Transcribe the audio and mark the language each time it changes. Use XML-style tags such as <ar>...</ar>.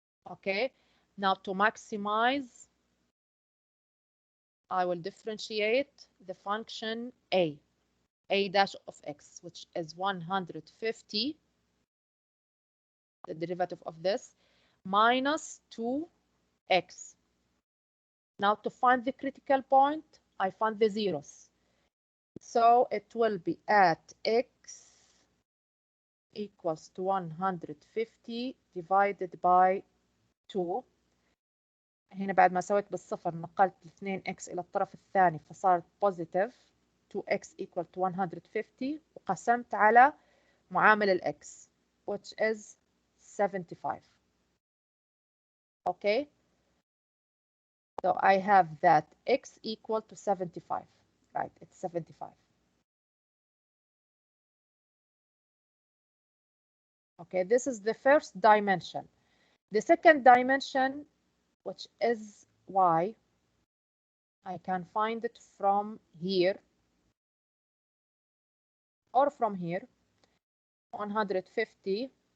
<en>Okay, now to maximize, I will differentiate the function a dash of x, which is 150, the derivative of this, minus 2x. Now to find the critical point, I find the zeros. So it will be at x equals to 150 divided by 2.</en> <ar>هنا بعد ما سويت بالصفر نقلت 2x إلى الطرف الثاني فصارت</ar> <en>positive 2x equal to 150</en> <ar>وقسمت على معامل الx</ar> <en>which is 75. Okay, so I have that x equal to 75, right? It's 75. Okay, this is the first dimension. The second dimension, which is y, I can find it from here or from here. 150</en>